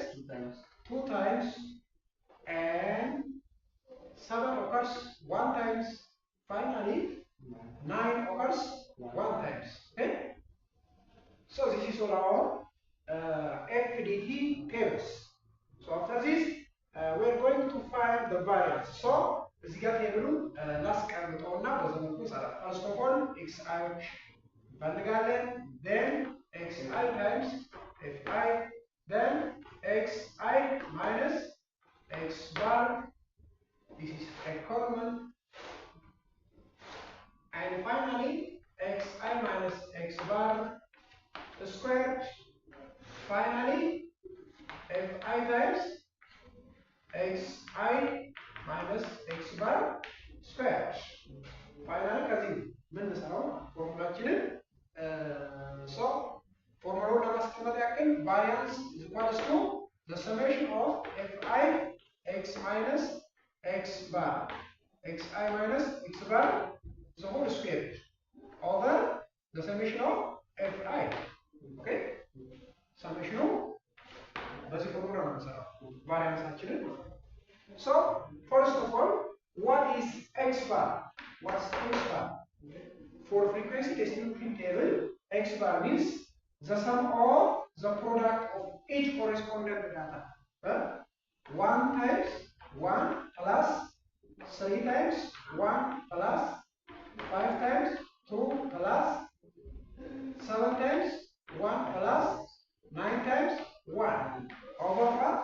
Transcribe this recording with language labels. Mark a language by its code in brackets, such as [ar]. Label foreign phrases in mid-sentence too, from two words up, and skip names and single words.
[en] 2 times, and 7 occurs 1 times. Finally, 9 occurs 1 times. Okay? So this is all our FDT tables. So after this, we're going to find the variance. So [am] እዚህ ጋር ቴብሉን ላስቀምጠውና በዘመኑ ሰራ [en] first of all xi እንፈልጋለን, then xi times fi, then xi minus x bar, this is a common, and finally xi minus x bar square, finally fi times xi minus x bar square. Finally, [am] ከዚህ ምን እንሰራው ፎርሙላችንን [en] so [am] ፎርሙላውን ለማስቀመጥ ያክል [en] variance is equals to the summation of fi x minus x bar, xi minus x bar the whole square over the summation of fi. Okay? summation [am] በዚህ ፎርሙላ ነው የምንሰራው ቫሪያንሳችንን። [en] So first of all, what is x bar? What's x bar? For frequency distribution table, x bar means the sum of the product of each correspondent data. 1 times 1 plus 3 times 1 plus 5 times 2 plus 7 times 1 plus 9 times 1 over what?